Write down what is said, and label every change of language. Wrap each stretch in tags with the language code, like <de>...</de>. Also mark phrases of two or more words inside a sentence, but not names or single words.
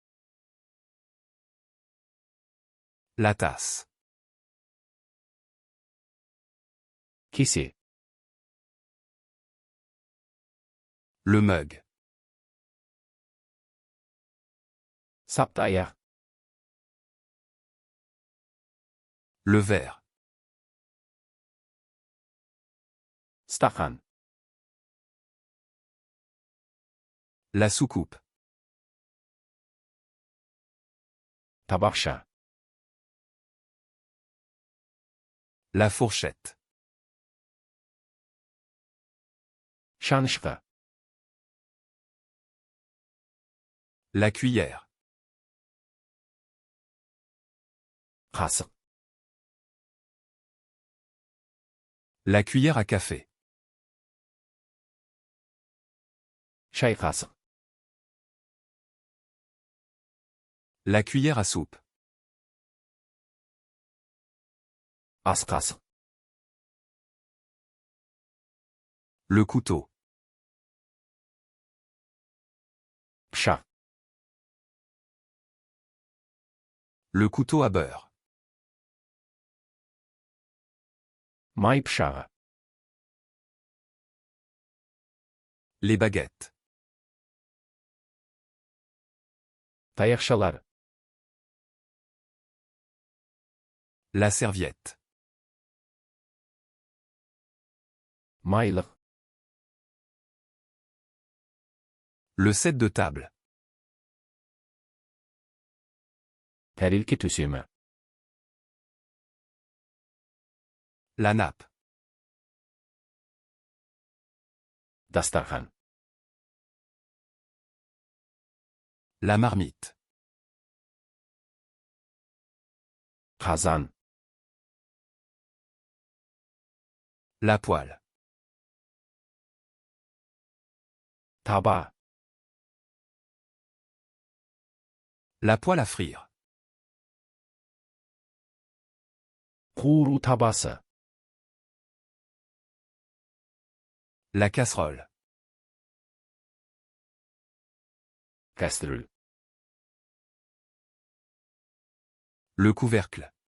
<fr>La tasse.</fr> <kk>Кесе.</kk> <fr>Le mug.</fr> <kk>Сапты аяқ.</kk> <fr>Le verre.</fr> <kk>Стақан.</kk> <fr>La soucoupe.</fr> <kk>Табақша.</kk> <fr>La fourchette.</fr> <kk>Шанышқы.</kk> <fr>La cuillère.</fr> <kk>Қасық.</kk> <fr>La cuillère à café.</fr> <kk>Шай қасық.</kk> <fr>La cuillère à soupe.</fr> <kk>Ас қасық.</kk> <fr>Le couteau.</fr> <kk>Пышақ.</kk> <fr>Le couteau à beurre.</fr> <kk>Май пышағы.</kk> <fr>Les baguettes.</fr> <kk>Таяқшалар.</kk> <fr>La serviette.</fr> <kk>Майлық.</kk> <fr>Le set de table.</fr> <kk>Тәрелке төсемі.</kk> <fr>La nappe.</fr> <kk>Дастархан.</kk> <fr>La marmite.</fr> <kk>Қазан.</kk> <fr>La poêle.</fr> <kk>Таба.</kk> <fr>La poêle à frire.</fr> <kk>Қуыру табасы.</kk> <fr>La casserole.</fr> <kk>Кастрюль.</kk> <fr>Le couvercle.</fr>